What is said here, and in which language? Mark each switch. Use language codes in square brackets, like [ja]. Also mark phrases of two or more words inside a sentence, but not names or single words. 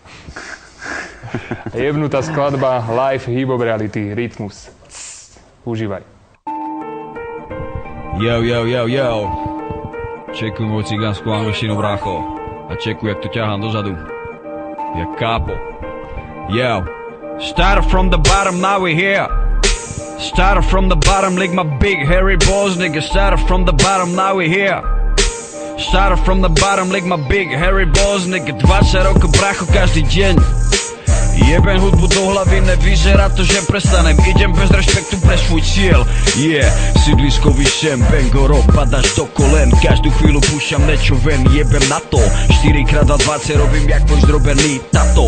[sk] Jebnutá skladba Live Hip-Hop Reality, Rytmus. Užívaj. Yo. Čekuj moju cigánsku angličtinu, brácho. A čekuj, jak to ťahám dozadu. Jak kápo. Yo. [en] Started from the bottom, now we're here. Started from the bottom, like my big hairy balls, nigga. Started from the bottom, now we're here. Started from the bottom, like my big hairy balls, nigga. [sk] 20 rokov, brácho, každý deň. Jebem hudbu do hlavy, nevyzerá to, že prestanem. Idem bez rešpektu pre svoj cieľ. Sídlisko vyšem, Bangoro, padaš do kolen. Každú chvíľu púšťam niečo ven, jebem na to. 4x20 robím jak tvoj zdrobený tato.